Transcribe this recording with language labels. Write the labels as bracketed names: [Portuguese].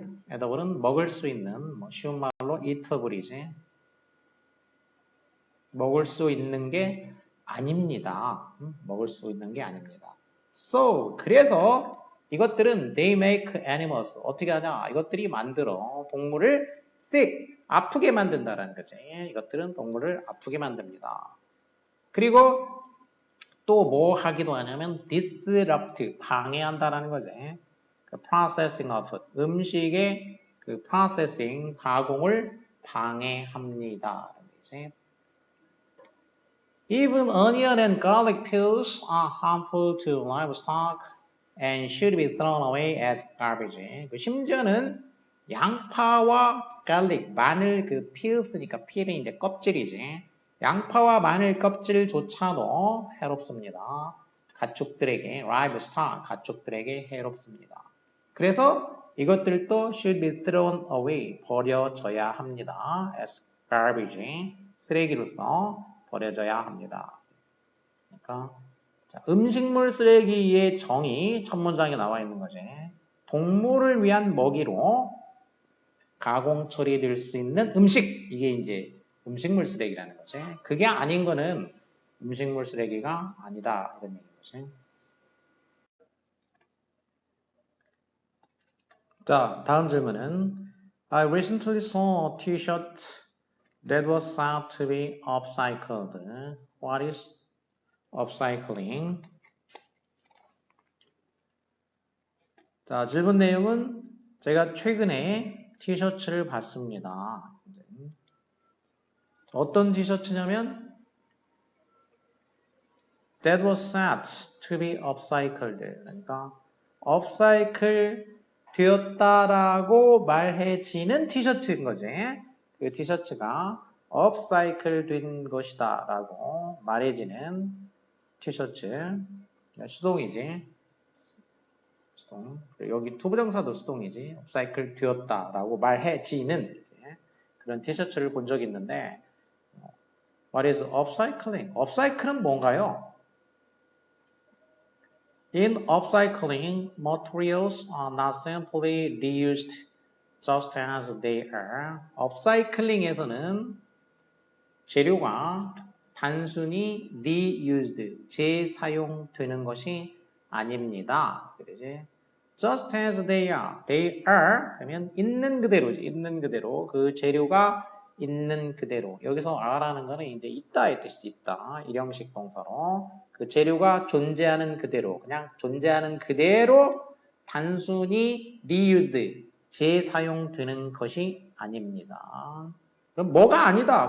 [Korean] edible은 먹을 수 있는, 뭐 쉬운 말로 eatable이지. 먹을 수 있는 게 아닙니다. 먹을 수 있는 게 아닙니다. [English] So, 그래서 이것들은 they make animals. [Korean] 어떻게 하냐? 이것들이 만들어 동물을 sick, 아프게 만든다라는 거지. 이것들은 동물을 아프게 만듭니다. 그리고 또 뭐 하기도 하냐면 disrupt, 방해한다라는 거지. 그 processing of food, 음식의 그 processing, 가공을 방해합니다. [English] Even onion and garlic peels are harmful to livestock and should be thrown away as garbage. [Korean] 심지어는 양파와 garlic, 마늘 그 peels니까 peel이 이제 껍질이지. 양파와 마늘 껍질조차도 해롭습니다. 가축들에게, livestock, 가축들에게 해롭습니다. 그래서 이것들도 should be thrown away, 버려져야 합니다. as garbage, 쓰레기로서 버려져야 합니다. 그러니까 자, 음식물 쓰레기의 정의 첫 문장에 나와 있는 거지. 동물을 위한 먹이로 가공 처리될 수 있는 음식, 이게 이제 음식물 쓰레기라는 거지. 그게 아닌 거는 음식물 쓰레기가 아니다 이런 얘기인 거지. [English] 자, 다음 질문은 I recently saw a t-shirt that was found to be upcycled. What is upcycling? [Korean] 자, 질문 내용은 제가 최근에 티셔츠를 봤습니다. [English] 어떤 티셔츠냐면 that was said to be upcycled. [Korean] 그러니까 upcycle 되었다라고 말해지는 티셔츠인 거지. 그 티셔츠가 upcycle 된 것이다 라고 말해지는 티셔츠. 수동이지. 수동. 여기 투부정사도 수동이지. upcycle 되었다 라고 말해지는 그런 티셔츠를 본 적이 있는데 What is upcycling? upcycle은 뭔가요? [English] In upcycling, materials are not simply reused just as they are. [Korean] upcycling에서는 재료가 단순히 reused, 재사용되는 것이 아닙니다. 그러지? [English] Just as they are, 그러면 있는 그대로지. [Korean] 있는 그대로. 그 재료가 있는 그대로. 여기서 are라는 거는 이제 있다의 뜻이 있다. 일형식 동사로. 그 재료가 존재하는 그대로. 그냥 존재하는 그대로 단순히 reused, 재사용되는 것이 아닙니다. 그럼 뭐가 아니다.